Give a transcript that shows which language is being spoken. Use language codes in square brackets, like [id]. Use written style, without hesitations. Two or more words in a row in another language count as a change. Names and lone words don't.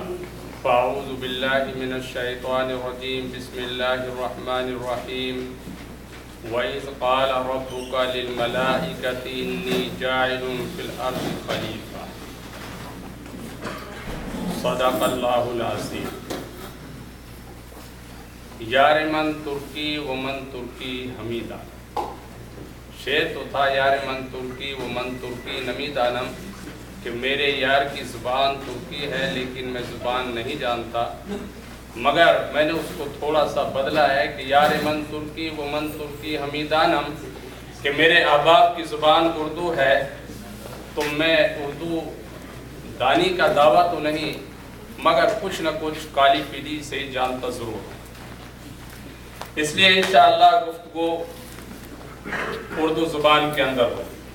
[ar] فأعوذ بالله من الشيطان الرجيم، بسم الله الرحمن الرحيم. وإذ قال ربك للملائكة إني جاعل في الأرض خليفة. صدق الله العظيم. [fa] یار من ترکی و من ترکی حمیدہ، [ur] شعر تو تھا [fa] یار من ترکی و من ترکی نمیدانم، [ur] کہ میرے یار کی زبان ترکی ہے لیکن میں زبان نہیں جانتا، مگر میں نے اس کو تھوڑا سا بدلا ہے کہ [fa] یار من ترکی و من ترکی حمیدانم، [ur] کہ میرے احباب کی زبان اردو ہے تو میں اردو دانی کا دعویٰ تو نہیں مگر کچھ نہ کچھ کالی پیلی سے جانتا ضرور ہوں۔ اس لیے انشاءاللہ گفتگو اردو زبان کے اندر ہو۔